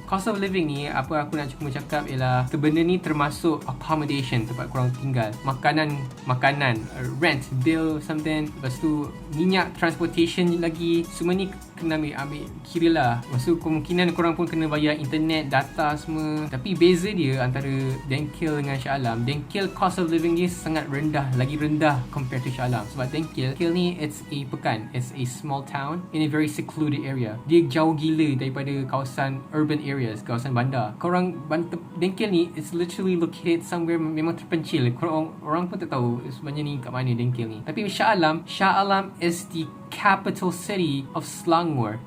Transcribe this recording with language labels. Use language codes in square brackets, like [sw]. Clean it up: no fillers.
[ms] Cost of living ni, apa aku nak cuma cakap ialah benda ni termasuk accommodation, tempat korang tinggal, makanan, rent, bill something, lepas tu minyak, transportation lagi, semua ni kena ambil kira lah. Lepas tu kemungkinan korang pun kena bayar internet, data semua. Tapi beza dia antara Dengkil dengan Shah Alam, Dengkil cost of living dia sangat rendah, lagi rendah [en] compared to [ms] Shah Alam. Sebab Dengkil ni [en] it's a pekan, it's a small town in a very secluded area. [ms] Dia jauh gila daripada kawasan [en] urban areas, [ms] kawasan bandar. Korang Dengkil ni [en] it's literally located somewhere [ms] memang terpencil. Orang pun tak tahu sebenarnya ni kat mana Dengkil ni. Tapi Shah Alam [en] is the capital city of Selangor.